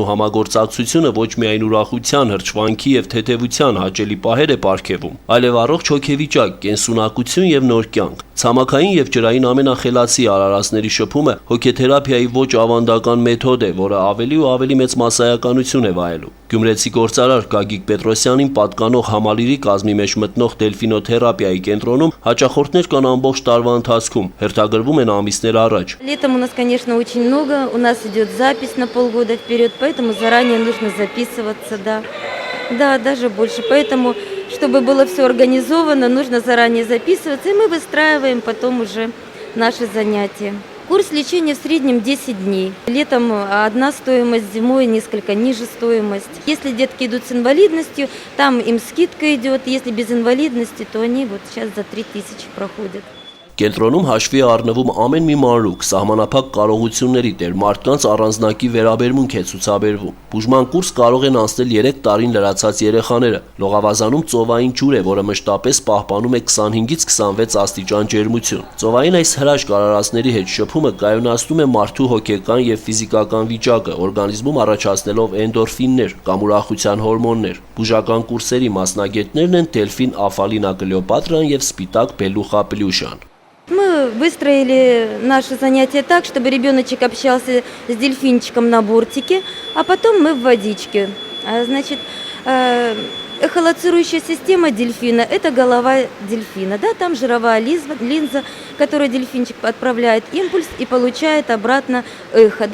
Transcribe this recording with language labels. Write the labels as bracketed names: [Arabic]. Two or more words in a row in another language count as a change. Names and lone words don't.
[Armenian] համագործակցությունը ոչ միայն ուրախության, հրճվանքի եւ թեթևության հաճելի պահեր է պարգևում, այլև առողջ հոգեվիճակ, կենսունակություն եւ նոր կյանք։ Ցամաքային եւ ջրային ամենախելացի արարածների շփումը հոգեթերապիայի ոչ ավանդական մեթոդ է, որը ավելի ու ավելի մեծ մասսայականություն է վայելում։ Գյումրեցի գործարար Գագիկ Պետրոսյանին պատկանող համալիրի կազմի մեջ մտնող դելֆինոթերապիայի կենտրոնում հաճախորդներ կան ամբողջ տարվա ընթացքում, հերթագրվում են ամիսներ առաջ։ [Russian] Летом у нас, конечно, очень много, у нас идет запись на полгода вперед, поэтому заранее нужно записываться, да. Да, даже больше, поэтому, чтобы было все организовано, нужно заранее записываться, и мы выстраиваем потом уже наши занятия. Курс лечения в среднем 10 дней. Летом одна стоимость, зимой несколько ниже стоимость. Если детки идут с инвалидностью, там им скидка идет. Если без инвалидности, то они вот сейчас за 3000 проходят. [Armenian] Կենտրոնում հաշվի է առնվում ամեն մի մանրուք, սահմանափակ կարողությունների տեր մարդկանց առանձնակի վերաբերմունք է ցուցաբերվում։ Բուժման կուրս կարող են անցնել 3 տարին լրացած երեխաները։ Լողավազանում ծովային ջուր է, որը մշտապես պահպանում է 25-ից 26 աստիճան ջերմություն։ Ծովային այս հրաշք արարածների հետ շփումը կայունացնում է մարդու հոգեկան եւ ֆիզիկական վիճակը, օրգանիզմում առաջացնելով էնդորֆիններ կամ ուրախության հորմոններ։ Բուժական կուրսերի մասնագետներն են Դելֆին Աֆալինա Կլեոպատրան եւ Սպիտակ Բելուխա Պլյուշան։ [Russian] Мы выстроили наши занятия так, чтобы ребеночек общался с дельфинчиком на бортике, а потом мы в водичке. Значит, эхолоцирующая система дельфина – это голова дельфина. Да, там жировая линза, которую дельфинчик отправляет импульс и получает обратно эхо.